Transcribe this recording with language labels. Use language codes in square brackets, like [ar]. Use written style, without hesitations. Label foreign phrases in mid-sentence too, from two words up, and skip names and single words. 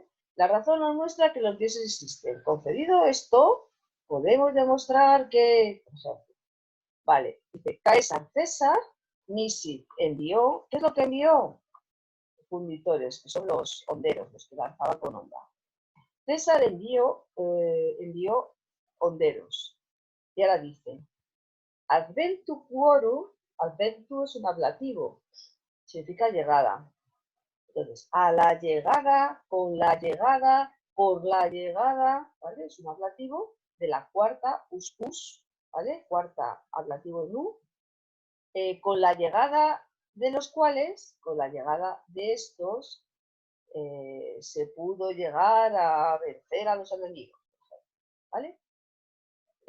[es] La razón nos muestra que los dioses existen. Concedido esto, podemos demostrar que, por ejemplo, vale, dice, Caesar César, Nisi envió, ¿qué es lo que envió? Funditores, que son los honderos, los que lanzaban con onda. César envió honderos. Y ahora dice, [la] adventu quorum, [es] adventu es un ablativo, significa llegada. Entonces, a la llegada, con la llegada, por la llegada, ¿vale? Es un ablativo de la cuarta, us, ¿vale? Cuarta ablativo nu, con la llegada de los cuales, con la llegada de estos, se pudo llegar a vencer a los enemigos, ¿vale?